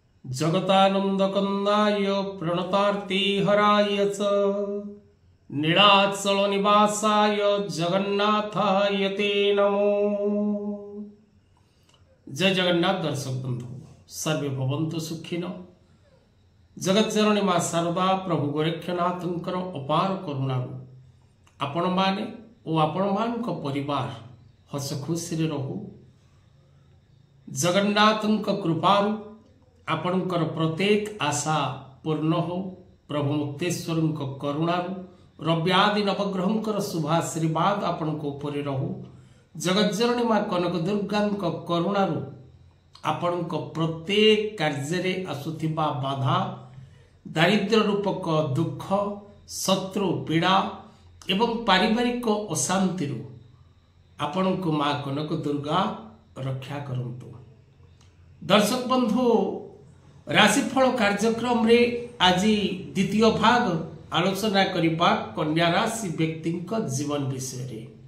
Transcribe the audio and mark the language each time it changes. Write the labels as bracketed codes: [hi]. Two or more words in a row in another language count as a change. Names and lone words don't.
[sa] जगतानंदकंदाय प्रणतार्ति हराय च नीलाचल निवासाय जगन्नाथाय ते नमो। [or] ଜୟ ଜଗନ୍ନାଥ। ଦର୍ଶକ ବନ୍ଧୁ [sa] सर्वे भवन्तु सुखिन। [or] ଜଗତ ଜନନୀ ମାଁ ଶାରଦା ପ୍ରଭୁ ଗୋରକ୍ଷନାଥଙ୍କର ଅପାର କରୁଣାରୁ ଆପଣ ମାନେ ଓ ଆପଣ ମାନଙ୍କ ପରିବାର ହସ ଖୁସି ରେ ରହୁ। ଜଗନ୍ନାଥଙ୍କ କୃପାରୁ ଆପଣଙ୍କର ପ୍ରତ୍ୟେକ ଆଶା ପୂର୍ଣ୍ଣ ହୋ। ପ୍ରଭୁ ମୁକ୍ତେଶ୍ୱରଙ୍କ କରୁଣାରୁ ରବ୍ୟାଦି ନବଗ୍ରହଙ୍କର ଶୁଭାଶୀର୍ବାଦ ଆପଣଙ୍କ ଉପରେ ରହୁ। ଜଗତ ଜନନୀ ମାଁ କନକ ଦୁର୍ଗାଙ୍କ କରୁଣାରୁ ଆପଣଙ୍କ ପ୍ରତ୍ୟେକ କାର୍ଯ୍ୟ ଆସୁଥିବା ବାଧା ଦାରିଦ୍ର୍ୟ ରୂପକ ଦୁଃଖ ଶତ୍ରୁ ପୀଡ଼ା ଏବଂ ପାରିବାରିକ ଅଶାନ୍ତି ଆପଣଙ୍କ ମାଁ କନକ ଦୁର୍ଗା ରକ୍ଷା କରନ୍ତୁ। ଦର୍ଶକ ବନ୍ଧୁ ରାଶିଫଳ କାର୍ଯ୍ୟକ୍ରମ ରେ ଆଜି ଦ୍ୱିତୀୟ ଭାଗ ଆଲୋଚନା କରିବା କନ୍ୟା ରାଶି ବ୍ୟକ୍ତି ଜୀବନ ବିଷୟ ରେ।